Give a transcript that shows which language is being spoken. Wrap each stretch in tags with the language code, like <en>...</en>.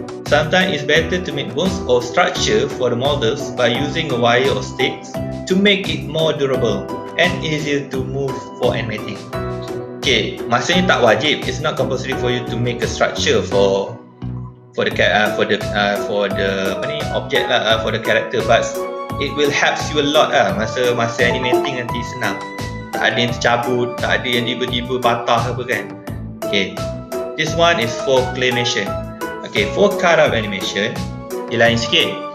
<en>Sometimes it's better to make bones or structure for the models by using a wire or sticks to make it more durable and easier to move for animating. Okay, maksudnya tak wajib. It's not compulsory for you to make a structure for the object lah, for the character, but it will help you a lot lah masa animating nanti senang.</en> <ms>Tak ada yang tercabut, tak ada yang tiba-tiba patah apa kan.</ms> <en>Okay, this one is for claymation. Okay, for cutout animation, dia lain sikit.</en>